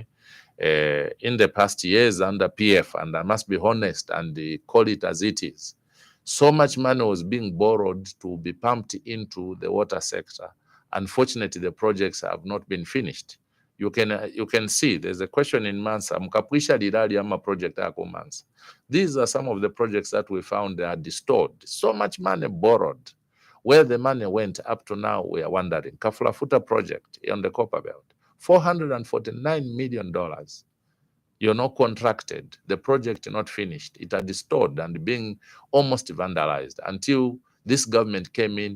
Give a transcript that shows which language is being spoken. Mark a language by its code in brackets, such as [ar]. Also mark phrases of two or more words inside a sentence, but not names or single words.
[en] In the past years under PF, and I must be honest and call it as it is, so much money was being borrowed to be pumped into the water sector. Unfortunately, the projects have not been finished. You can see there's a question in Mansa. [bem] Mkapwisha lilali ama project yako Mansa. [en] These are some of the projects that we found are distorted. So much money borrowed. Where the money went up to now, we are wondering. Kafulafuta project on the Copper Belt, $449 million. You're not contracted. The project not finished. It had distorted and being almost vandalized until this government came in.